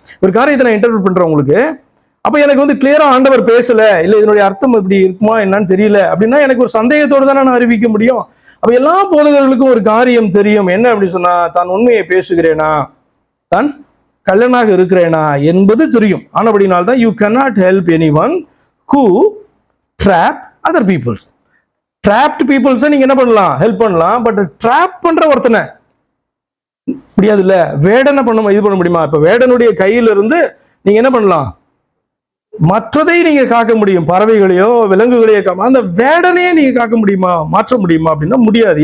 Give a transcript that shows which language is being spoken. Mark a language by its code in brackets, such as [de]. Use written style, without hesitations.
[ta] ஒரு காரியத்தை நான் இன்டர்பிரேட் பண்றேன் உங்களுக்கு, அப்ப எனக்கு கிளியரா ஆண்டவர் பேசல, இல்ல இதனுடைய அர்த்தம் இப்படி இருக்குமா என்னன்னு தெரியல அப்படின்னா எனக்கு ஒரு சந்தேகத்தோடு தானே நான் அறிவிக்க முடியும். அப்ப எல்லா போதகர்களுக்கும் ஒரு காரியம் தெரியும், என்ன அப்படின்னு சொன்னா தான் உண்மையை பேசுகிறேனா, தான் கள்ளனாக இருக்கிறேனா என்பது தெரியும். ஆனபடினால்தான் [en] You cannot help anyone who trap other people. trapped peoples [ta] நீங்க என்ன பண்ணலாம், ஹெல்ப் பண்ணலாம். பட் ட்ராப் பண்ற ஒருத்தனை முடியாது இல்ல. வேடனை இது பண்ண முடியுமா? இப்ப வேடனுடைய கையில இருந்து நீங்க என்ன பண்ணலாம், மற்றதை நீங்க காக்க முடியும், பறவைகளையோ விலங்குகளையோ அந்த வேடனையே நீங்க காக்க முடியுமா, மாற்ற முடியுமா அப்படின்னா முடியாது.